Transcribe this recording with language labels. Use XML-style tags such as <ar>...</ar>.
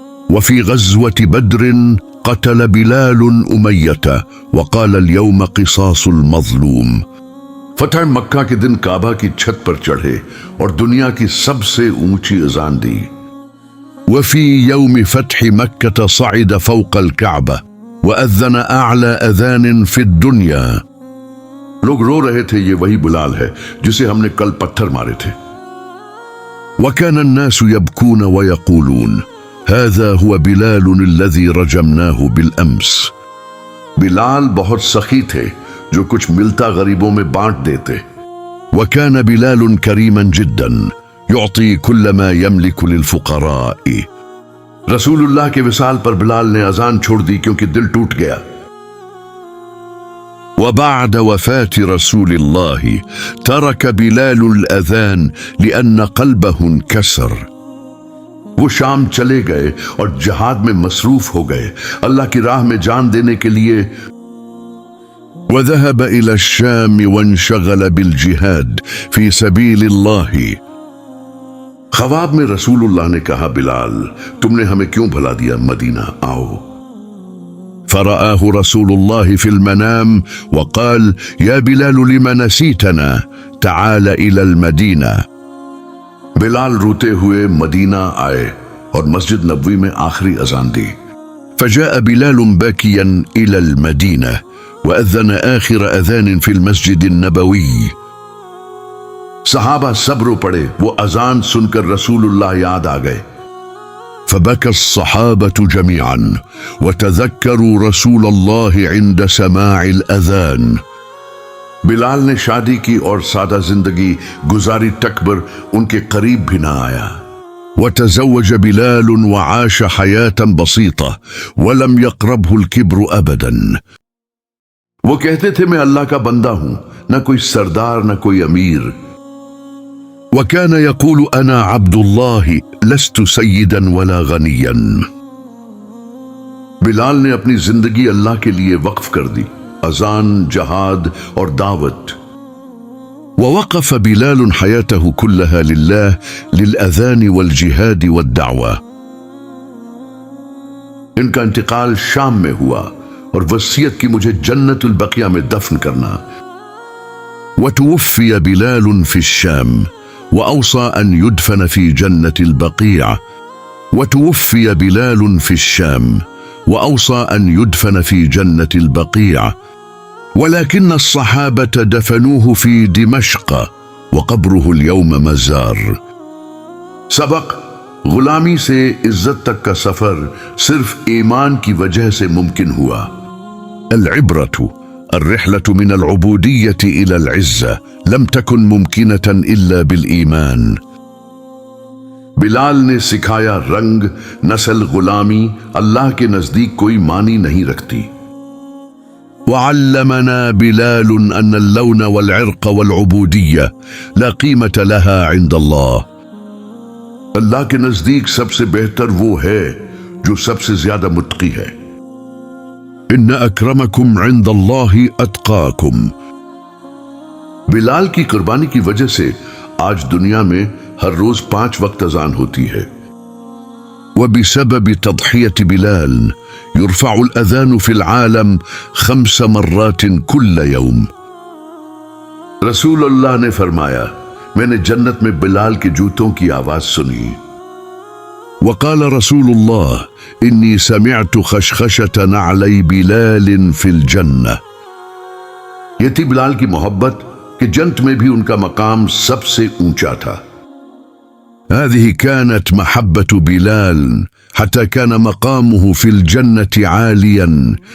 <ar>وفي غزوة بدر قتل بلال أمية وقال اليوم قصاص المظلوم۔</ar> <ur>فتح مکہ کے دن کعبہ کی چھت پر چڑھے اور دنیا کی سب سے اونچی اذان دی۔</ur> <ar>وفي يوم فتح مكة صعد فوق الكعبة وأذن أعلى أذان في الدنيا۔</ar> <ur>لوگ رو رہے تھے یہ وہی بلال ہے جسے ہم نے کل پتھر مارے تھے۔</ur> <ar>وكان الناس يبكون ويقولون هذا هو بلال الذي رجمناه بالأمس.</ar> <ur>بلال بہت سخی تھے جو کچھ ملتا غریبوں میں بانٹ دیتے.</ur> <ar>وكان بلال كريما جدا يعطي كل ما يملك للفقراء.</ar> <ur>رسول اللہ کے وصال پر بلال نے اذان چھوڑ دی کیونکہ دل ٹوٹ گیا.</ur> <ar>وبعد وفاة رسول الله ترك بلال الأذان لأن قلبه انكسر.</ar> <ur>وہ شام چلے گئے اور جہاد میں مصروف ہو گئے اللہ کی راہ میں جان دینے کے لیے.</ur> <ar>وذهب إلى الشام وانشغل بالجهاد في سبيل الله.</ar> <ur>خواب میں رسول اللہ نے کہا بلال تم نے ہمیں کیوں بھلا دیا، مدینہ آؤ.</ur> <ar>فرآه رسول الله في المنام وقال يا بلال لما نسيتنا تعال إلى المدينة.</ar> <ur>بلال روتے ہوئے مدینہ آئے اور مسجد نبوی میں آخری اذان دی.</ur> <ar>فجاء بلال باكيا إلى المدينة وأذن آخر أذان في المسجد النبوي.</ar> <ur>صحابہ سب رو پڑے، وہ اذان سن کر رسول اللہ یاد آ گئے.</ur> <ar>فبكى الصحابة جميعا وتذكروا رسول الله عند سماع الأذان.</ar> <ur>بلال نے شادی کی اور سادہ زندگی گزاری تکبر ان کے قریب بھی نہ آیا.</ur> <ar>وتزوج بلال وعاش حياة بسيطة ولم يقربه الكبر أبدا.</ar> <ur>وہ کہتے تھے میں اللہ کا بندہ ہوں، نہ کوئی سردار نہ کوئی امیر.</ur> <ar>وكان يقول أنا عبد الله لست سيدا ولا غنيا.</ar> <ur>بلال نے اپنی زندگی اللہ کے لیے وقف کر دی، اذان، جہاد اور دعوت.</ur> <ar>ووقف بلال حياته كلها لله للأذان والجهاد والدعوة.</ar> <ur>ان کا انتقال شام میں ہوا اور وصیت کی مجھے جنت البقیہ میں دفن کرنا.</ur> <ar>وتوفي بلال في الشام وأوصى أن يدفن في جنة البقيع. وتوفي بلال في الشام وأوصى أن يدفن في جنة البقيع. ولكن الصحابة دفنوه في دمشق وقبره اليوم مزار.</ar> <ur>سبق: غلامی سے عزت تک کا سفر صرف ایمان کی وجہ سے ممکن ہوا.</ur> <ar>العبرة الرحلة من العبودية إلى العزة لم تكن ممكنة إلا بالإيمان.</ar> <ur>بلال نے سکھایا رنگ، نسل، غلامی اللہ کے نزدیک کوئی معنی نہیں رکھتی.</ur> <ar>وعلمنا بلال أن اللون والعرق والعبودية لا قيمة لها عند الله.</ar> <ur>اللہ کے نزدیک سب سے بہتر وہ ہے جو سب سے زیادہ متقی ہے.</ur> <ar>ان اکرمکم عند اللہ اتقاکم.</ar> <ur>بلال کی قربانی کی وجہ سے آج دنیا میں ہر روز 5 وقت اذان ہوتی ہے.</ur> <ar>وبسبب تضحية بلال يرفع الأذان في العالم 5 مرات كل يوم.</ar> <ur>رسول اللہ نے فرمایا میں نے جنت میں بلال کے جوتوں کی آواز سنی.</ur> <ar>وقال رسول الله إني سمعت خشخشة نعلي بلال في الجنة.</ar> <ur>یہ تھی بلال کی محبت کہ جنت میں بھی ان کا مقام سب سے اونچا تھا.</ur> <ar>هذه كانت محبة بلال حتى كان مقامه في الجنة عاليا.</ar>